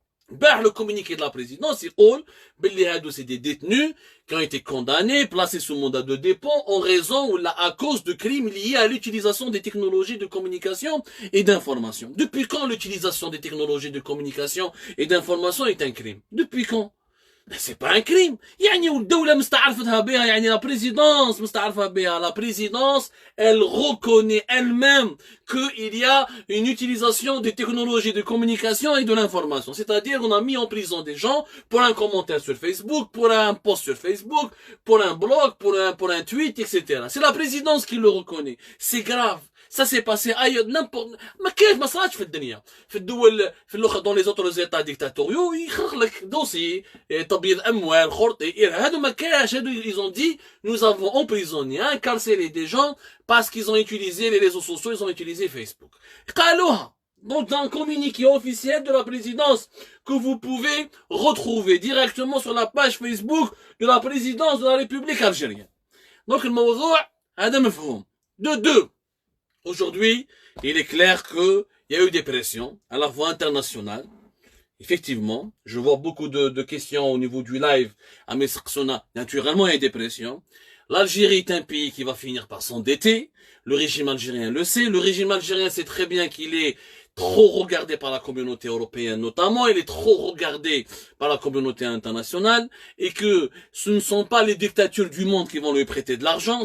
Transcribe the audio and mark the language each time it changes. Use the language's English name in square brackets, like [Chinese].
[French] Le communiqué de la présidence, il dit c'est des détenus qui ont été condamnés, placés sous mandat de dépôt en raison ou à cause de crimes liés à l'utilisation des technologies de communication et d'information. Depuis quand l'utilisation des technologies de communication et d'information est un crime? Depuis quand? c'est pas un crime. [Arabic] يعني والدولة مستعرفتها بها يعني [French] la présidence [Arabic] مستعرفة بها. [French] La présidence, elle reconnaît elle-même qu'il y a une utilisation des technologies de communication et de l'information. C'est-à-dire qu'on a mis en prison des gens pour un commentaire sur Facebook, pour un post sur Facebook, pour un blog, pour un tweet, etc. C'est la présidence qui le reconnaît. C'est grave. Ça s'est passé ailleurs, n'importe, [Arabic] ما كيف ما صارتش في الدنيا. في الدول في الاخرى [French] dans les autres états dictatoriaux [Arabic] يخرج لك دوسي تبييض اموال خرطي هادو ما كاش هادو [French] ils ont dit nous avons emprisonné incarcéré des gens parce qu'ils ont utilisé les réseaux sociaux, ils ont utilisé Facebook. [Arabic] قالوها [French] donc dans un communiqué officiel de la présidence que vous pouvez retrouver directement sur la page Facebook de la présidence de la République algérienne. [Arabic] Donc الموضوع هذا مفهوم. [French] De deux. Aujourd'hui, il est clair qu'il y a eu des pressions à la fois internationales. Effectivement, je vois beaucoup de questions au niveau du live. À mes naturellement, il y a des pressions. L'Algérie est un pays qui va finir par s'endetter. Le régime algérien le sait. Le régime algérien sait très bien qu'il est trop regardé par la communauté européenne notamment, il est trop regardé par la communauté internationale, et que ce ne sont pas les dictatures du monde qui vont lui prêter de l'argent.